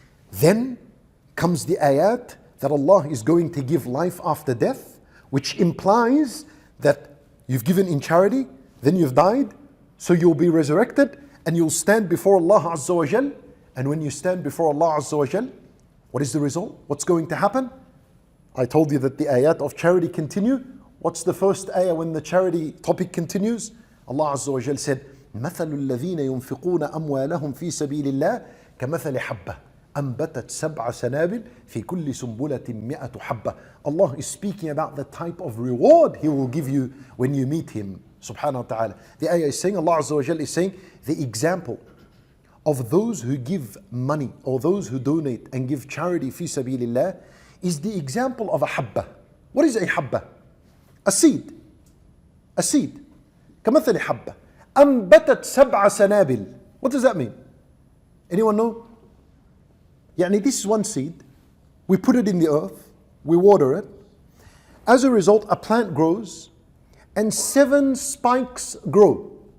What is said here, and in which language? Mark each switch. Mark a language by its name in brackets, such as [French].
[English] Then comes the ayat that Allah is going to give life after death, which implies that you've given in charity, then you've died, so you'll be resurrected and you'll stand before Allah Azza wa Jal. And when you stand before Allah Azza wa Jal, what is the result? What's going to happen? I told you that the ayat of charity continue. What's the first ayah when the charity topic continues? Allah Azza wa Jal said, [Arabic] مَثَلُ الَّذِينَ يُنْفِقُونَ أَمْوَالَهُمْ فِي سَبِيلِ اللَّهِ كَمَثَلِ حَبَّةٍ أَنْبَتَتْ سَبْعَ سَنَابِلٍ فِي كُلِّ سُنْبُلَةٍ مِئَةُ حَبَّةٍ. [English] Allah is speaking about the type of reward He will give you when you meet Him, subhanahu wa ta'ala. The ayah is saying, Allah Azza wa Jal is saying, the example of those who give money or those who donate and give charity fi sabilillah is the example of a habba. What is a habba? A seed. A seed. [Arabic] كمثل حبة أنبتت سبع سنابل. [English] What does that mean? Anyone know? [Arabic] يعني [English] this is one seed. We put it in the earth. We water it. As a result, a plant grows and 7 spikes grow.